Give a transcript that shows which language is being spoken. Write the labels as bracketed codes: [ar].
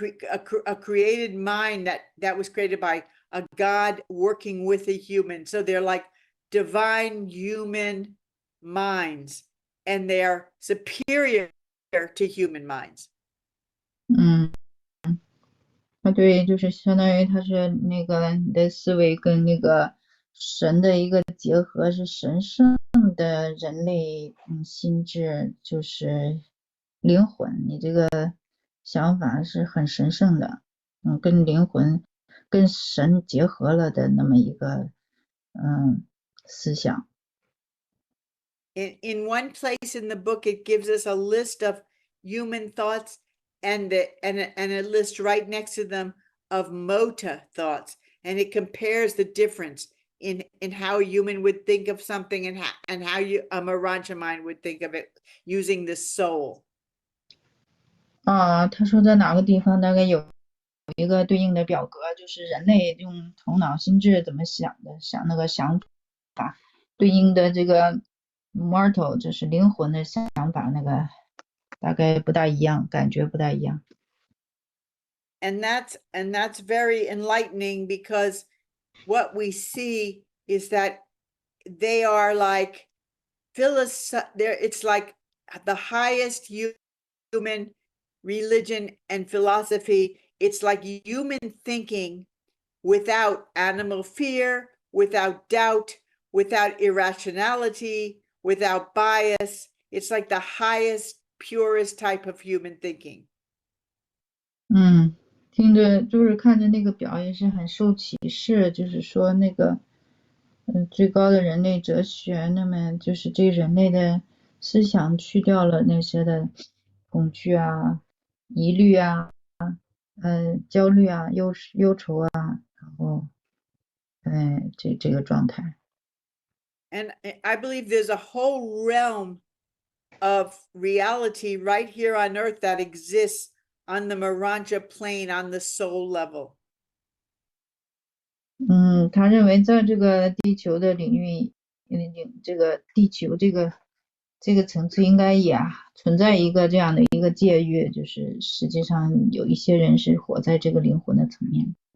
[en] A created mind that was created by a God working with a human. So they're like divine human minds, and they're superior to human minds. [zh] 对，就是相当于它是那个你的思维跟那个神的一个结合，是神圣的人类心智，就是灵魂，你这个想法是很神圣的，跟灵魂跟神结合了的那么一个思想。 [en] In one place in the book, it gives us a list of human thoughts and a list right next to them of mota thoughts, and it compares the difference in how a human would think of something and how a Morancha mind would think of it using the soul. [zh] 他说在哪个地方大概有一个对应的表格，就是人类用头脑心智怎么想的，想那个想法对应的这个 mortal 就是灵魂的想法，那个大概不大一样，感觉不大一样。 [en] And that's very enlightening, because what we see is that they are like it's like the highest human religion and philosophy. It's like human thinking without animal fear, without doubt, without irrationality, without bias. It's like the highest, purest type of human thinking. [zh] 听着就是看着那个表也是很受启示，就是说那个最高的人类哲学，那么就是这人类的思想去掉了那些的恐惧啊、疑虑啊、焦虑啊、忧愁啊，然后这个状态。 [en] And I believe there's a whole realm of reality right here on earth that exists on the Maranja plane on the soul level. [zh] 他认为在这个地球的领域，这个地球这个层次应该也存在一个这样的一个界域，就是实际上有一些人是活在这个灵魂的层面。